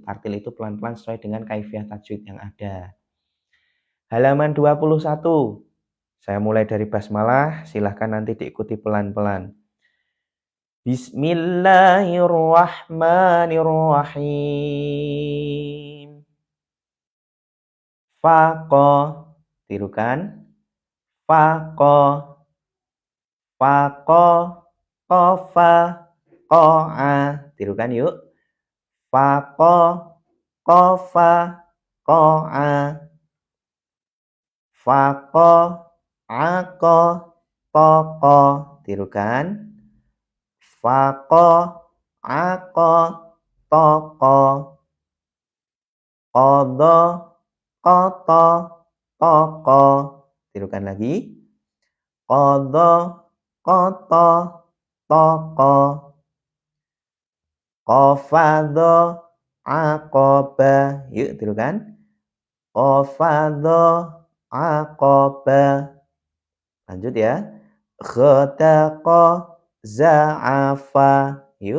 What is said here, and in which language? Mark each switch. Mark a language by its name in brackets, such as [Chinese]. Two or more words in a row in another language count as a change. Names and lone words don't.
[Indonesian] Tartil itu pelan-pelan sesuai dengan kaifiah tajwid yang ada. Halaman 21. Saya mulai dari basmalah, silahkan nanti diikuti pelan-pelan. [Arabic] Bismillahirrahmanirrahim. [Indonesian] Faqa, tirukan. [Arabic] فَقَ، فَقَ، قَفَ، قَأَ. [Indonesian] Tirukan yuk. [Arabic] فَقَ، قَفَ، قَأَ. فَقَ، أَقَ، تَقَ. Tirukan. فَقَ، أَقَ، تَقَ. قَضَ، قَطَ، تَقَ. [Indonesian] Tirukan lagi. Qadha, [Arabic] قَطَ، تَقَ. قَفَضَ، عَقَبَ. [Indonesian] Yuk tirukan. [Arabic] قَفَضَ، عَقَبَ. [Indonesian] Lanjut ya. [Arabic] خَتَقَ، زَعَفَ. [Indonesian] Yuk.